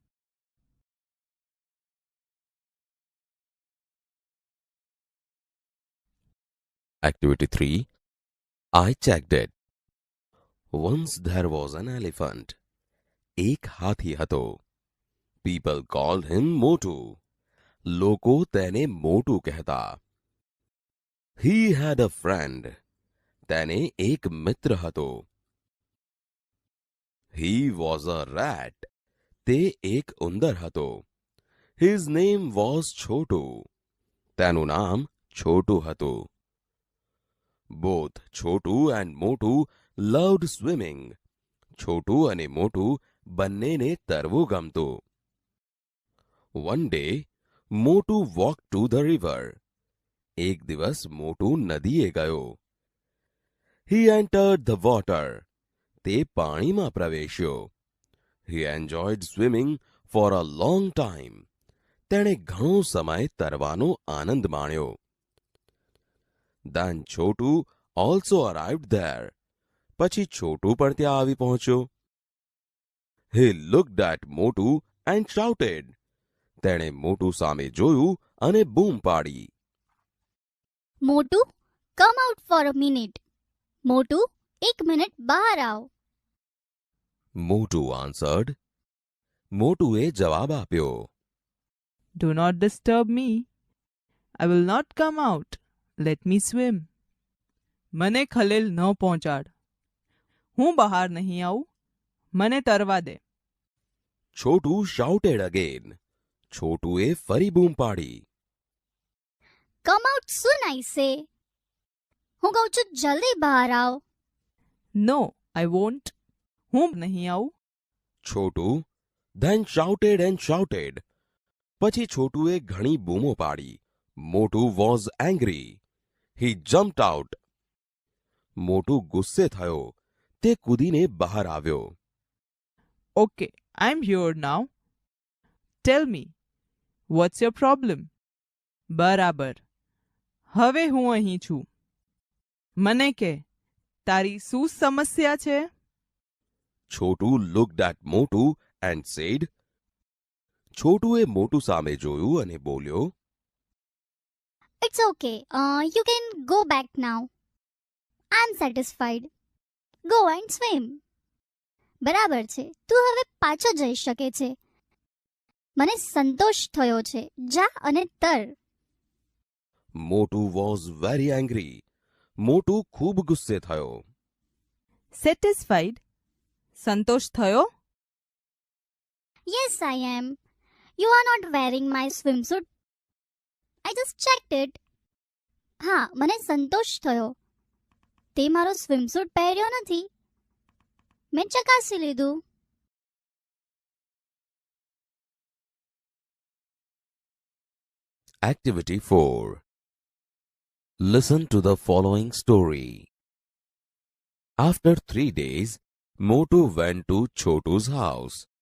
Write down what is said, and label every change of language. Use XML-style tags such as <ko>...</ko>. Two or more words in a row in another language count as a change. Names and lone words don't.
<en>Activity 3. I checked it. Once there was an elephant.</en> <gu>એક હાથી હતો.</gu> <en>People called him Motu.</en> <gu>લોકો તેને મોટું કહેતા.</gu> <en>He had a friend.</en> <gu>તેને એક મિત્ર હતો.</gu> <en>He was a rat.</en> <gu>તે એક ઉંદર હતો.</gu> <en>His name was Chotu.</en> <gu>તેનું નામ છોટું હતું.</gu> <en>Both Chotu and Motu loved swimming.</en> <gu>છોટું અને મોટું બંનેને તરવું ગમતું.</gu> <en>One day, Motu walked to the river.</en> <gu>એક દિવસ મોટું નદીએ ગયો.</gu> <en>He entered the water.</en> <gu>તે પાણીમાં પ્રવેશ્યો.</gu> <en>He enjoyed swimming for a long time.</en> <gu>તેણે ઘણો સમય તરવાનો આનંદ માણ્યો.</gu> <en>Then Chotu also arrived there.</en> <gu>પછી છોટું પણ ત્યાં આવી પહોંચ્યો.</gu> <en>He looked at Motu and shouted.</en> <gu>તેણે મોટું સામે જોયું અને બૂમ પાડી.</gu> <en>મોટું, come out for a minute.</en> <gu>મોટું, એક મિનિટ બહાર આવ.</gu> <en>Motu answered.</en> <gu>મોટુએ જવાબ આપ્યો.</gu> <en>Do not disturb me. I will not come out. Let me swim.</en> <gu>મને ખલેલ ન પહોંચાડ. હું બહાર નહીં આવું. મને તરવા દે.</gu> <en>Chotu shouted again.</en> <gu>છોટુએ ફરી બૂમ પાડી.</gu> <en>Come out soon, I say.</en> <gu>હું કહું છું જલ્દી બહાર આવ.</gu> <en>No, I won't.</en> <gu>હું નહીં આવું.</gu> <en>Chotu then shouted and shouted.</en> <gu>પછી છોટુએ ઘણી બૂમો પાડી.</gu> <en>Motu was angry. He jumped out.</en> <gu>મોટું ગુસ્સે થયો. તે કૂદીને બહાર આવ્યો.</gu> <en>Okay, I'm here now. Tell me, what's your problem?</en> <gu>બરાબર. હવે હું અહીં છું. મને કે, તારી શું સમસ્યા છે?</gu> <en>Chotu looked at Motu and said.</en> <gu>છોટુએ મોટું સામે જોયું અને બોલ્યો.</gu> <en>It's okay. You can go back now. I'm satisfied. Go and swim.</en> <gu>બરાબર છે. તું હવે પાછો જઈ શકે છે. મને સંતોષ થયો છે. જા અને તર.</gu> <en>Motu was very angry.</en> <gu>મોટું ખૂબ ગુસ્સે થયો. Satisfied? સંતોષ થયો?</gu> <en>Yes, I am. You are not wearing my swimsuit. I just checked it.</en> <gu>હા, મને સંતોષ થયો. તે મારો સ્વિમસૂટ પહેર્યો નથી. મેં ચકાસી લીધું.</gu> <en>Activity 4. Listen to the following story. After 3 days, Motu went to Chotu's house.</en>